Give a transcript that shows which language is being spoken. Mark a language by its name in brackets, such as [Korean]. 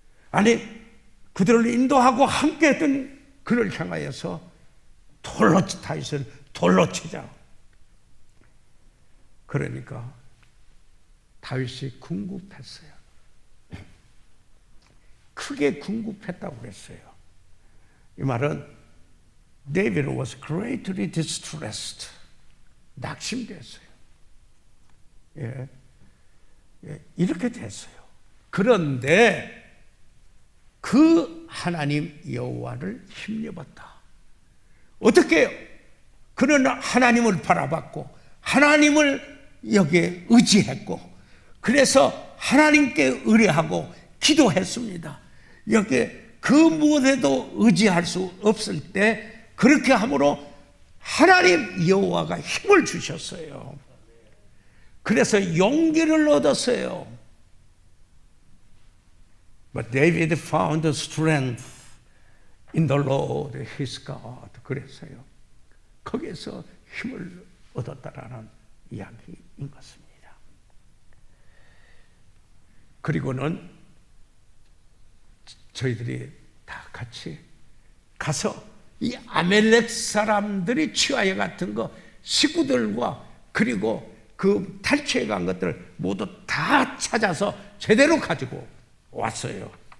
[Korean] 아니, 그들을 인도하고 함께 했던 그를 향하여서 다윗을 돌로 치자. 그러니까 다윗이 궁급했어요. 크게 궁급했다고 그랬어요. 이 말은 [English] David was greatly distressed. [Korean] 낙심됐어요. 예. 이렇게 됐어요. 그런데 그 하나님 여호와를 힘입었다. 어떻게 그는 하나님을 바라봤고 하나님을 여기에 의지했고 그래서 하나님께 의뢰하고 기도했습니다. 이렇게 그 무엇에도 의지할 수 없을 때 그렇게 함으로 하나님 여호와가 힘을 주셨어요. 그래서 용기를 얻었어요. [English] But David found strength in the Lord his God. [Korean] 그랬어요. 거기에서 힘을 얻었다라는 이야기인 것입니다. 그리고는 저희들이 다 같이 가서 이 아멜렉 사람들이 취하여 같은 거 식구들과 그리고 그 탈취해 간 것들 모두 다 찾아서 제대로 가지고 왔어요.